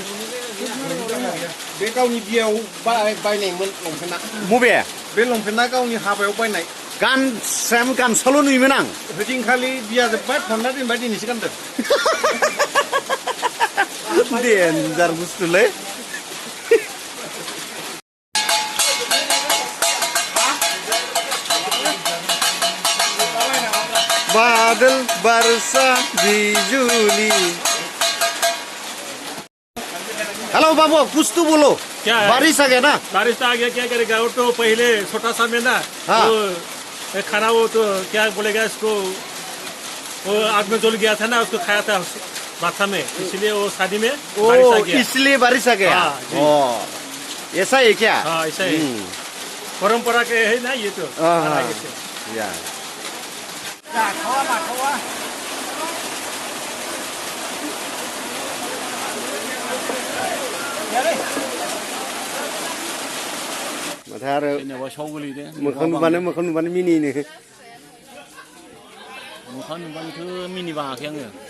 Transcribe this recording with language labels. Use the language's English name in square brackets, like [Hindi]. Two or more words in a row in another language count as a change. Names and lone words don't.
[Bodo] बे गावनि बियाव बायनायमोन लंपेन्टआ मबे बे लंपेन्टआ गावनि हाबायाव बायनाय गामसाल' नुयोमोन आं ओइदिनखालि बिया जोब्बाय फानना दोनबाय दिनैसो गानदों देन्जार बुस्थुलै [Hindi] बादल बरसा बिजुली हेलो बाबू कुछ तो बोलो क्या है? बारिश आ गया ना बारिश आ गया क्या करेगा वो तो पहले छोटा सा में ना हाँ। वो खाना वो तो क्या बोलेगा इसको वो आग में जल गया था ना उसको खाया था माथा में इसलिए वो शादी में बारिश आ ओ गया इसलिए बारिश आ गया हाँ, जी। ओ ऐसा है क्या हाँ ऐसा है परंपरा के है ना ये तो हाँ, खाना हाँ। ये तो। [Bodo] या माथो आरो जेनेबा साव गोलैदो मोखां नुबानो मिनिनो मोखां नुबानोथ' मिनिबाङाखै आङो